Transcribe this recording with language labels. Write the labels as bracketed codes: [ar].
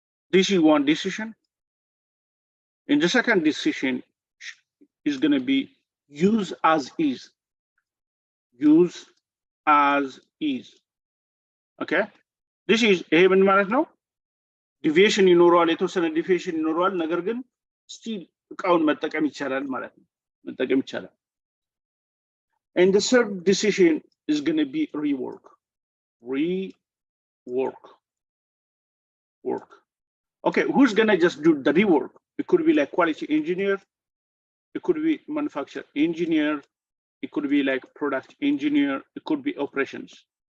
[en] This is one decision. And the second decision is going to be use as is. Okay? This is even [am] ማለት ነው ዲቪዬሽን ይኖረዋል የተወሰነ ዲቪዬሽን ይኖረዋል ነገር ግን ስቲል እቃውን መጠቀም ይቻላል ማለት ነው መጠቀም ይቻላል [en] And the third decision is going to be rework. Work. Okay, who's going to just do the rework? It could be like quality engineer. It could be manufacturer engineer. It could be like product engineer. It could be operations.